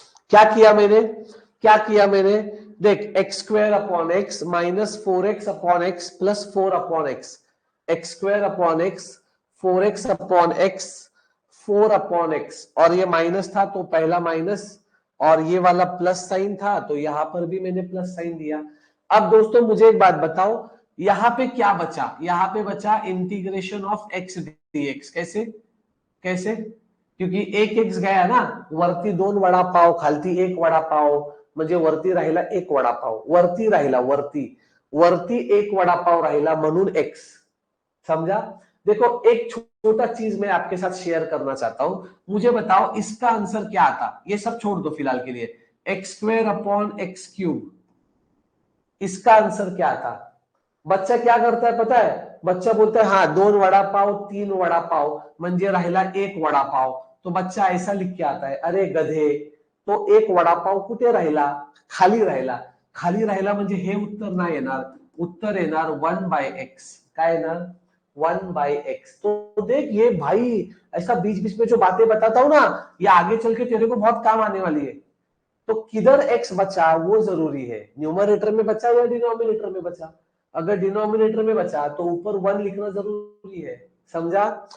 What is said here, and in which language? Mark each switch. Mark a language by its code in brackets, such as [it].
[hi] क्या किया मैंने, देख x square upon x minus 4x upon x plus 4 upon x, x square upon x 4x upon x 4 upon x, और ये minus था तो पहला माइनस, और ये वाला प्लस साइन था तो यहां पर भी मैंने प्लस साइन दिया। अब दोस्तों मुझे एक बात बताओ, यहां पे क्या बचा, यहां पे बचा इंटीग्रेशन ऑफ एक्स डीएक्स। कैसे क्योंकि एक एक्स गया ना, [mr] वरती 2 वडापाव खालती 1 वडापाव, म्हणजे वरती राहिला 1 वडापाव, वरती राहिला, वरती 1 वडापाव राहिला म्हणून एक्स, समझा। [hi] देखो एक छोटा चीज मैं आपके साथ शेयर करना चाहता हूं, मुझे बताओ इसका आंसर क्या आता, ये सब छोड़ दो फिलहाल के लिए, x square upon x cube, इसका आंसर क्या था। बच्चा क्या करता है पता है, बच्चा बोलता है हाँ 2 वडापाव 3 वडापाव [mr] म्हणजे राहिला 1 वडापाव, [hi] तो बच्चा ऐसा लिख के आता है, अरे गधे, तो [mr] 1 वडापाव कुठे राहिला, खाली राहिला म्हणजे हे उत्तर नाही येणार, उत्तर येणार 1/x, [hi] काय येणार 1/x। तो देख ये भाई ऐसा बीच बीच में जो बातें बताता हूं ना, ये आगे चल के तेरे को बहुत काम आने वाली है। तो किधर x बचा वो जरूरी है, न्यूमरेटर में बचा या डिनोमिनेटर में बचा, अगर डिनोमिनेटर में बचा तो ऊपर 1 लिखना जरूरी है, समझा।